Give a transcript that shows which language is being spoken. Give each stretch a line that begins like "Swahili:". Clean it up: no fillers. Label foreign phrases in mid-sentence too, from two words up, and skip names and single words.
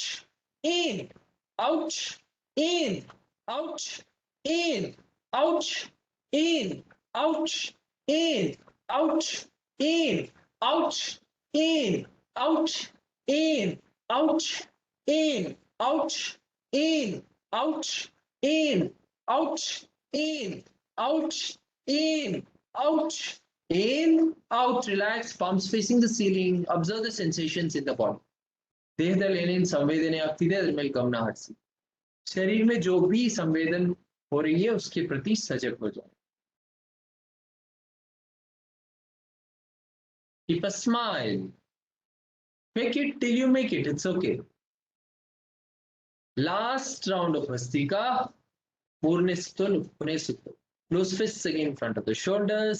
English: in, out, in, out, in, out, in, out, in, out, in, out, in, out, in, out, in, out, in, out, in, out, in, out, in, out, in, out. Relax, palms facing the ceiling. Observe the sensations in the body.
Kannada: ದೇಹದಲ್ಲಿ ಏನೇನು ಸಂವೇದನೆ ಆಗ್ತಿದೆ ಅದ್ರ ಮೇಲೆ ಗಮನ ಹರಿಸಿ.
Hindi: शरीर में जो भी संवेदन हो रही है उसके प्रति सजग हो जाए.
English: Keep a smile. Make it till you make it. It's okay. Last round of Bhastrika. Purne Sutto, Pune Sutto. Close fists again in front of the shoulders.